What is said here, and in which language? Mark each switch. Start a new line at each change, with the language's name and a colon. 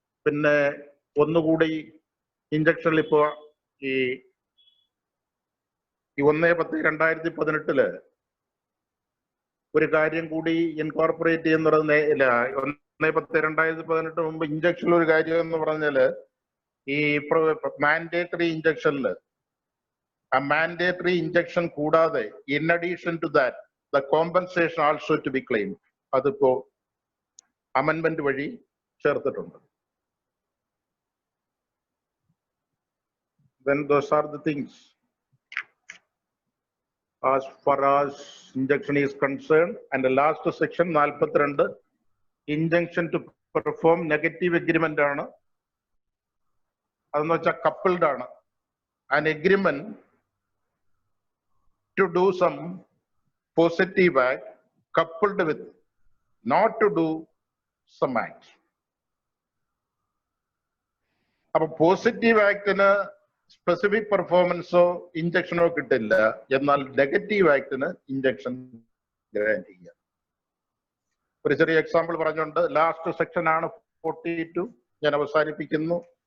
Malayalam: പിന്നെ ഒന്നുകൂടി ഇഞ്ചക്ഷനിൽ ഇപ്പോ ഈ 1/10/2018 ഒരു കാര്യം കൂടി ഇൻകോർപ്പറേറ്റ് ചെയ്യുന്നത് 1/10/2018 മുമ്പ് ഇഞ്ചക്ഷനിൽ ഒരു കാര്യം എന്ന് പറഞ്ഞാല് ഈ മാൻഡേറ്ററി ഇഞ്ചക്ഷനിൽ ആ മാൻഡേറ്ററി ഇഞ്ചക്ഷൻ കൂടാതെ
English: in addition to that the compensation also to B claim,
Malayalam: അതിപ്പോ അമെൻമെന്റ് വഴി ചേർത്തിട്ടുണ്ട്.
English: Then those are the things as far as injunction is concerned. And the last section 42 injunction to perform negative agreement ആണ്.
Malayalam: അതെന്ന് വെച്ചാൽ coupled ആണ്.
English: An agreement to do some positive act coupled with not to do some act.
Malayalam: അപ്പൊ positive ആക്ടിന് specific പെർഫോമൻസോ ഇഞ്ചക്ഷനോ കിട്ടില്ല, എന്നാൽ negative ആക്ടിന് injection grant ചെയ്യാം. ഒരു ചെറിയ എക്സാമ്പിൾ പറഞ്ഞുകൊണ്ട് ലാസ്റ്റ് സെക്ഷൻ ആണ് 42 ഞാൻ അവസാനിപ്പിക്കുന്നു.